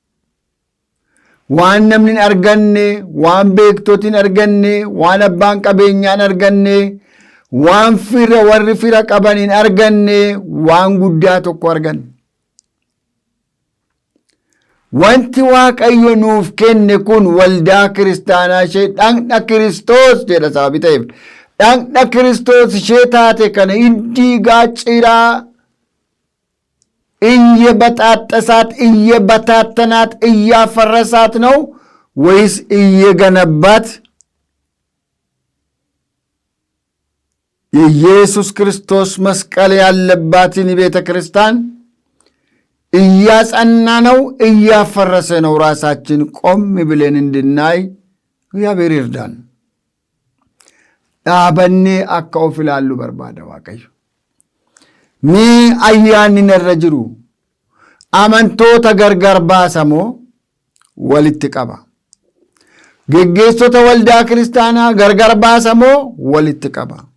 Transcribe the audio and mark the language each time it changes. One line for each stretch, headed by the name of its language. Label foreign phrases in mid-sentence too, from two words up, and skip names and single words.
Oromo: Waan namni hin arganne, waan beektoti hin arganne, waan abbaan qabeenyaa hin arganne, waan warri fira qaban hin arganne, waan guddaa tokko arganne. Wanti Waaqayyo nuuf kenne kun waldaa kiristaanaa ishee dhagna Kiristoos jedha sababii ta'eef. Dhagna Kiristoos ishee taate kana diigaa ciraa
Amharic: እየበጣጠሳት እየበታተናት እያፈረሳት ነው ወይስ እየገነባት? የኢየሱስ ክርስቶስ መስቀል ያለባትን ቤተ ክርስቲያን እያጸና ነው እያፈረሰ ነው? ራሳችን ቆም ብለን እንድናይ እግዚአብሔር ይርዳን። ዳበኔ
Oromo: akka of ilaallu barbaada Waaqayyo. Mee ayyaanni narra jiru amantoota gargar baasamoo walitti qaba? Geggeessota waldaa kiristaanaa gargar baasamoo walitti qaba?